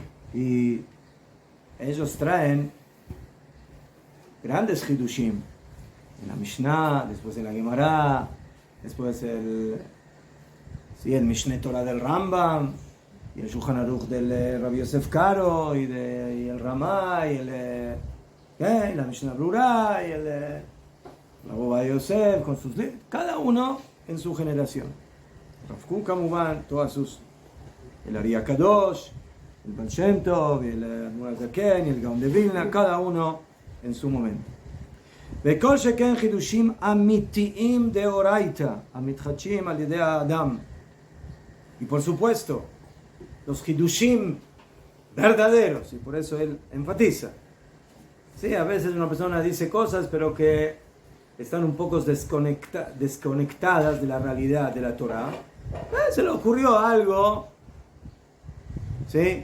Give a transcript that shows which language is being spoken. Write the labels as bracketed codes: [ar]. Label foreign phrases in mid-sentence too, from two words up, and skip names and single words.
[es] Y ellos traen grandes hidushim en la Mishnah, después en la Gemara, después el Mishneh Torah del Rambam, y el Shulchan Aruch del Rabbi Yosef Karo, y el Ramá, y la Mishnah Brura, y el Rabbi Yosef, con sus libros, cada uno en su generación. Rav Kook, Kamuban, el Ari Kadosh, el Baal Shem Tov, el Admor HaZaken, y el Gaon de Vilna, cada uno en su momento. [he] וכל שכן חידושים אמיתיים דאורייתא, המתחדשים על ידי האדם. [es] Y por supuesto, los hidushim verdaderos, y por eso él enfatiza. Sí, a veces una persona dice cosas, pero que están un poco desconectadas de la realidad de la Torah. Se le ocurrió algo, ¿sí?